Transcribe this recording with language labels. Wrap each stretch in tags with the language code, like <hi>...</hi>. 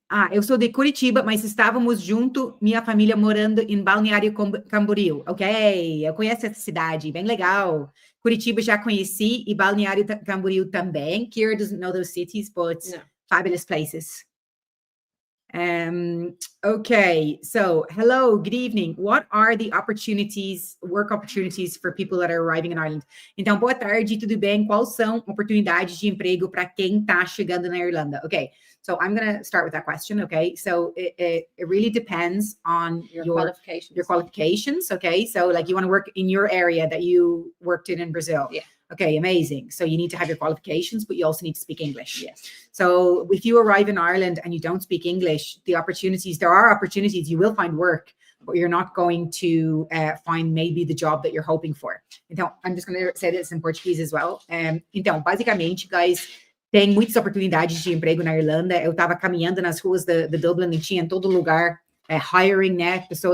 <pt>Eu sou de Curitiba, mas estávamos junto, minha família morando em Balneário Camboriú. Ok, eu conheço essa cidade, bem legal. Curitiba já conheci e Balneário Camboriú também.</pt> <en>Kira doesn't know those cities, but fabulous places. Okay, so hello, good evening. What are the work opportunities for people that are arriving in Ireland?</en> <pt>Então, boa tarde, tudo bem? Quais são oportunidades de emprego para quem está chegando na Irlanda?</pt> <en>Okay, so I'm going to start with that question, okay? So it really depends on your qualifications, okay? So like you want to work in your area that you worked in Brazil. Yeah. Okay, amazing. So you need to have your qualifications, but you also need to speak English. Yes. So if you arrive in Ireland and you don't speak English, there are opportunities, you will find work, but you're not going to find maybe the job that you're hoping for. Então, I'm just going to say this in Portuguese as well.</en> <pt>Então, basicamente, guys, tem muitas oportunidades de emprego na Irlanda. Eu estava caminhando nas ruas de Dublin e tinha em todo lugar hiring, né?</pt>